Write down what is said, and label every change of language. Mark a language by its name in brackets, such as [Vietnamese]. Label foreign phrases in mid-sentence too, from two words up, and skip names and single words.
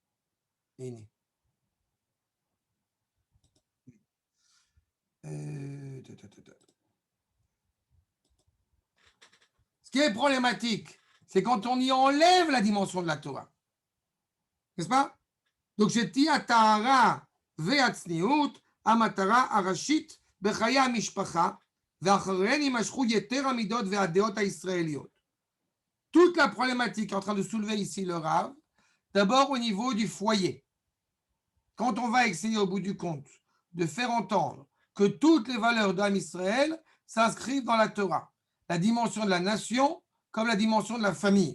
[French] Ce qui est problématique, c'est quand on y enlève la dimension de la Torah. N'est-ce pas? Donc, [Hebrew] שתהיה הטהרה והצניעות, המטרה הראשית בחיי המשפחה, ואחריהן יימשכו יתר המידות והדעות הישראליות. [French] Toute la problématique est en train de soulever ici le Rav, d'abord au niveau du foyer. Quand on va essayer au bout du compte de faire entendre que toutes les valeurs d' [Hebrew] עם ישראל [French] s'inscrivent dans la Torah, la dimension de la nation comme la dimension de la famille.